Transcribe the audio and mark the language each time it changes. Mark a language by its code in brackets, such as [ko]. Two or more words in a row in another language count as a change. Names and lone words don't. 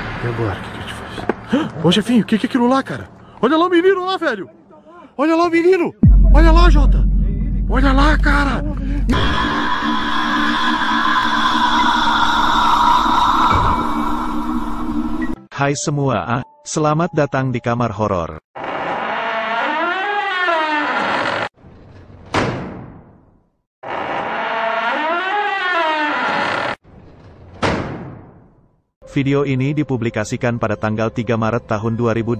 [pt] agora, o que a gente faz? Ô, chefinho, o que é aquilo lá, cara? Olha lá o menino lá, velho! Olha lá o menino! Olha lá, Jota! Olha lá, cara! [id] Hai semua, selamat datang di kamar horor. Video ini dipublikasikan pada tanggal 3 Maret tahun 2018.